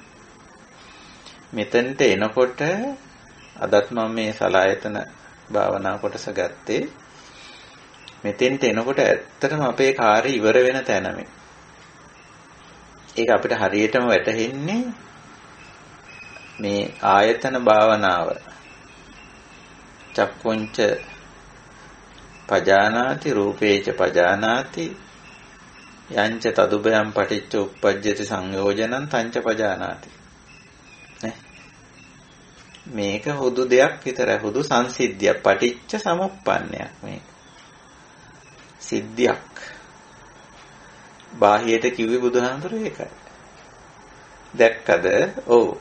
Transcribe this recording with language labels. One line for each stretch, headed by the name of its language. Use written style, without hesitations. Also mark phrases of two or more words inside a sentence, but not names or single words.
Sinhala: මෙතනට එනකොට අදත් මම මේ සලායතන භාවනා කොටස ගත්තේ. මෙතෙන්ට එනකොට ඇත්තටම අපේ කාර්ය ඉවර වෙන තැන මේ. ඒක අපිට හරියටම වැටහෙන්නේ මේ ආයතන භාවනාව.
Pali: චක්කුංච පජානාති රූපේච පජානාති යංච තදුබයම් පටිච්ච උප්පජ්ජති සංයෝජනං තංච පජානාති.
Sinhala: මේක හුදු දෙයක් විතරයි, හුදු සංසිද්ධියක්, පටිච්ච සමුප්පන්නයක්. මේක සිද්ධියක්. බාහියට කිව්වේ බුදුහාමුදුරුවෝ ඒකයි. දැක්කද? ඔව්.